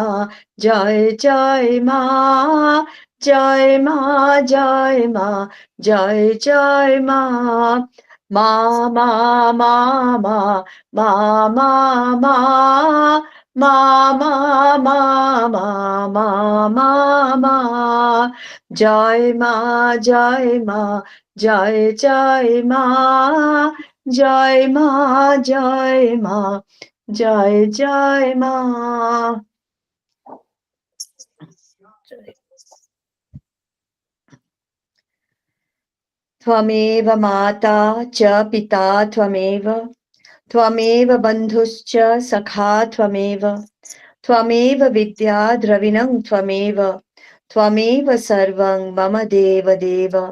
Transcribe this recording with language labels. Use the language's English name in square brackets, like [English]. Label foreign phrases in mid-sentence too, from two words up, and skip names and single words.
[Bangla] জয় জয় মা, জয় মা, জয় মা, জয় জয় মা, মা মা মা মা মা মা মা মা মা মা মা মা মা মা, জয় মা, জয় মা, জয় জয় মা, জয় মা, জয় মা, জয় জয় মা। [Sanskrit] त्वमेव माता च पिता त्वमेव, त्वमेव बन्धुश्च सखा त्वमेव, त्वमेव विद्या द्रविणं त्वमेव, त्वमेव सर्वं मम देव देव।